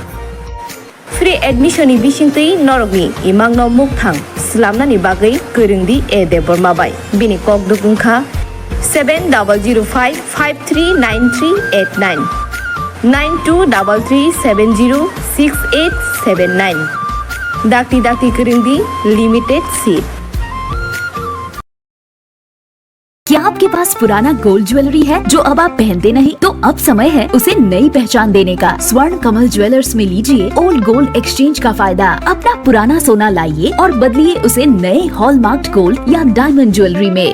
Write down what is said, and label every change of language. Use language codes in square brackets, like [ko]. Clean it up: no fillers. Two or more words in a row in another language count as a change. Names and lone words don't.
[en] Free admission [trp] ni bisingtui norogni imang no mukthang slamnani bagai kurungdi e debormabai bini kok dukungkha 7005539389 9233706879 dakti kurungdi [en] limited seat. [hi] क्या आपके पास पुराना [en] gold jewelry [hi] है जो अब आप पहनते नहीं? तो अब समय है उसे नई पहचान देने का। स्वर्ण कमल ज्वेलर्स में लीजिए [en] old gold exchange [hi] का फायदा। अपना पुराना सोना लाइए और बदलिए उसे नए [en] hallmarked gold [hi] या [en] diamond jewelry [hi] में।